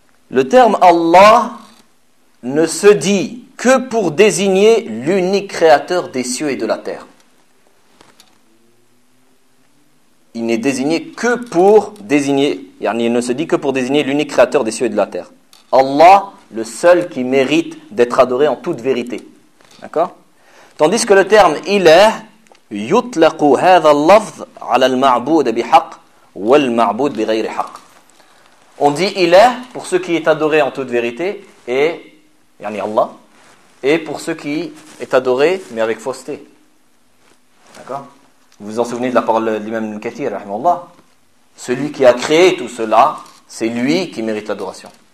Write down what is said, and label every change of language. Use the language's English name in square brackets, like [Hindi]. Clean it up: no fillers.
[French] Le terme Allah ne se dit que pour désigner l'unique créateur des cieux et de la terre. Il n'est désigné que pour désigner, il ne se dit que pour désigner l'unique créateur des cieux et de la terre. Allah, le seul qui mérite d'être adoré en toute vérité. D'accord ? Tandis que le terme ilah [Arabic] يطلق هذا اللفظ على المعبود بحق والمعبود بغير حق. [French] On dit ilah pour ce qui est adoré en toute vérité et yani Allah et pour ce qui est adoré mais avec fausseté. D'accord ? Vous vous en souvenez de la parole de l'imam Al-Kathir rahimahullah ? Celui qui a créé tout cela, c'est lui qui mérite l'adoration.